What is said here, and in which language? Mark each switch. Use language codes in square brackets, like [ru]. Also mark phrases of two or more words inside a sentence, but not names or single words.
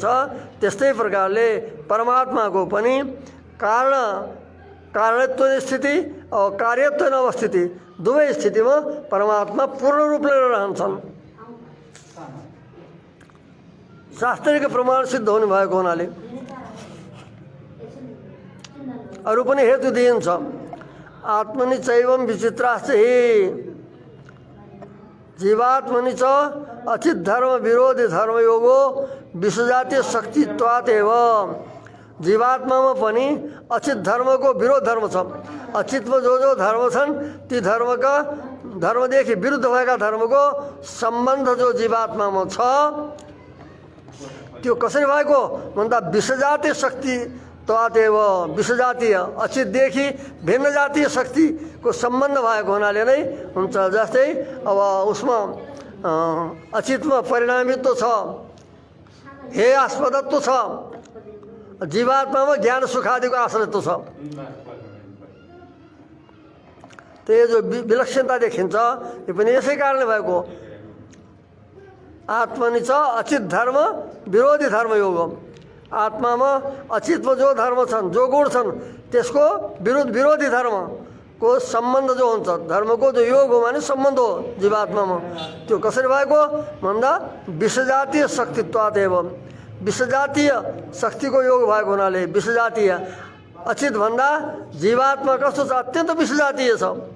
[ne] त्यस्तै प्रकारले परमात्माको पनि कारणत्व स्थिति और कार्यत्व अवस्थिति दुवै स्थितिमा परमात्मा पूर्ण रूपले रहन्छन्। शास्त्रीय प्रमाण सिद्ध हुने भएको हुनाले अरू पनि हेतु दिइन्छ। [sa] आत्मनि चैवं विचित्राश्च हि जीवात्मनि च अचित धर्म विरोधी धर्मयोगो विश्वजातीय शक्तित्वात् एव। [ne] जीवात्मामा पनि अचित धर्मको विरोध धर्म छ। अचितमा जो जो धर्म छन् ती धर्मदेखि विरुद्ध भएका धर्मको सम्बन्ध जो जीवात्मामा छ त्यो कसरी भएको भन्दा [sa] विश्वजातीय शक्ति त्वादेव [ne] विषजातीय अचितदेखि भिन्न जातीय शक्तिको सम्बन्ध भएको हुनाले नै हुन्छ। जस्तै अब उसमा अचितमा परिणामित्व छ, हे आस्पदत्व छ, जीवात्मामा ज्ञान सुखादिको आश्रयत्व छ। [hi] तो ये [ne] जो विलक्षणता देखिन्छ यो पनि यसै कारणले भएको हो। आत्मनि छ अचित धर्म विरोधी धर्म योग हो। आत्मामा अचितमा जो धर्म छन्, जो गुण छन्, त्यसको विरोधी धर्मको सम्बन्ध जो हुन्छ, धर्मको जो योग हो माने सम्बन्ध हो जीवात्मामा, त्यो कसरी भएको भन्दा [sa] विषजातीय शक्तित्वात् एवं [ne] विषजातीय शक्तिको योग भएको हुनाले विषजातीय अचित भन्दा जीवात्मा कस्तो छ, अत्यन्त विषजातीय छ।